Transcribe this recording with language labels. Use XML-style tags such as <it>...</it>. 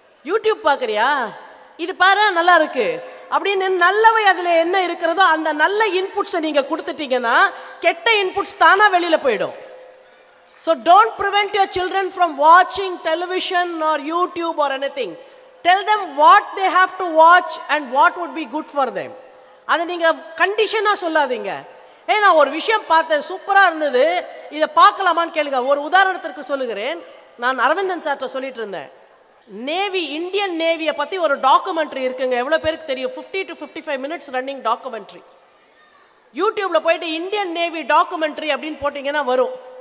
<ta>YouTube பார்க்குறியா, இது பாரு நல்லா இருக்கு அப்படின்னு நல்லவை அதில் என்ன இருக்கிறதோ அந்த நல்ல இன்புட்ஸை நீங்கள் கொடுத்துட்டீங்கன்னா கெட்ட இன்புட்ஸ் தானாக வெளியில் போயிடும்.</ta> <en>So don't prevent your children from வாட்சிங் television R YouTube or anything. Tell them what they have to watch and what would be good for them.</en> <ta>அதை நீங்கள் கண்டிஷனாக சொல்லாதீங்க. நான் ஒரு விஷயம் பார்த்தேன், சூப்பராக இருந்தது, இதை பார்க்கலாமான்னு கேளுங்க. ஒரு உதாரணத்திற்கு சொல்லுகிறேன். நான் அரவிந்தன் சார்ட்ட சொல்லிட்டு இருந்தேன், நேவி, இந்தியன் நேவியை பற்றி ஒரு டாக்குமெண்ட்ரி இருக்குங்க. எவ்வளோ பேருக்கு தெரியும்?</ta> <en>50 to 55 minutes</en> <ta>ரன்னிங் டாக்குமெண்ட்ரி. யூடியூப்பில் போயிட்டு இந்தியன் நேவி டாக்குமெண்ட்ரி அப்படின்னு போட்டிங்கன்னா வரும்.</ta>